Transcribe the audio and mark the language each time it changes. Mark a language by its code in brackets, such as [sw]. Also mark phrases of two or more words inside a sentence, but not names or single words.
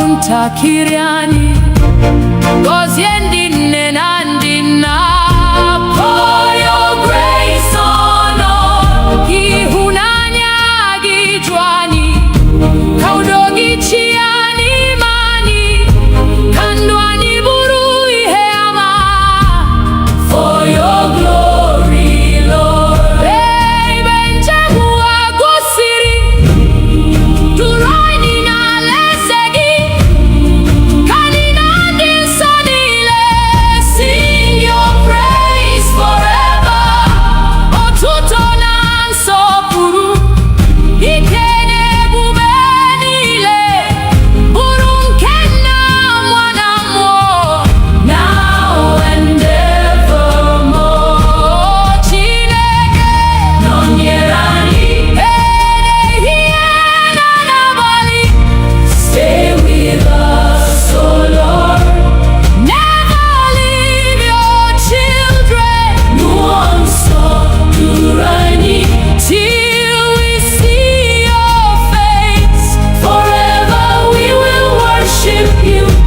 [ig] ntakiri anyị, gọzie ndị nne na ndị nna. [en] Pour your grace on us. [ig] Ịhụnanya gị ju anyị, ka udo gị chịa n'ime anyị, ka ndụ anyị bụrụ ihe ama. [en] For your glory, Lord. [ig] Ebe njem ụwa gosiri, duru anyị n'alaeze gị, ka anyị na ndị nsọ niile [en] Sing your praise forever. [ig] otuto na nsọpụrụ, ike na ebube niile bụrụ nke Nna, Nwa na Mmụọ, [en] Now and evermore. [ig] Chineke Nọnyere anyị. ehihie na n'abalị. [en] Stay with us, O Lord. Never leave your children [ig] Mmụọ nsọ duru anyị. [en] till we see your face. Forever we will worship you.